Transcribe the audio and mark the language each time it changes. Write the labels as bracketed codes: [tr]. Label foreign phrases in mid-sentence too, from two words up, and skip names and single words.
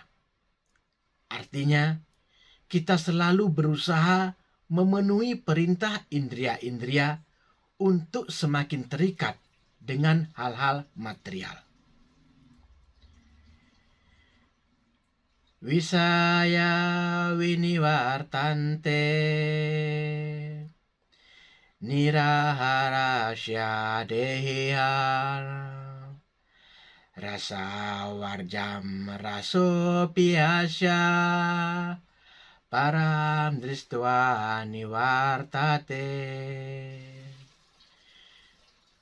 [id] Artinya, kita selalu berusaha memenuhi perintah indria-indria untuk semakin terikat dengan hal-hal material. [sa] Wisaya winiwartante niraharasya dehiyar rasa warjam raso piyasya param dristva niwartate.